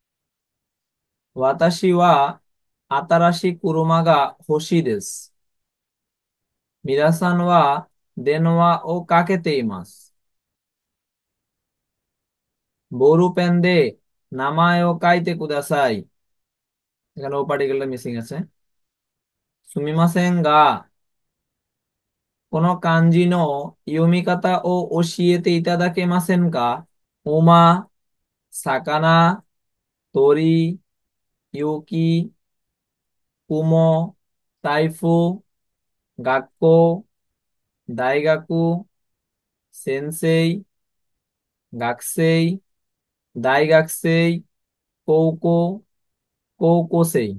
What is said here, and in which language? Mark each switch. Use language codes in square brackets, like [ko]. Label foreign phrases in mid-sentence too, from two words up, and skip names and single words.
[ja] 私は新しい車が欲しいです。皆さんは電話をかけています。ボールペンで名前を書いてください。 [bn] এখানে ও পার্টিকেলটা মিসিং আছে। [ja] すみませんが、この漢字の読み方を教えていただけませんか？馬、魚、鳥、雪、雲、台風、学校、大学、先生、学生、大学生、高校、高校生。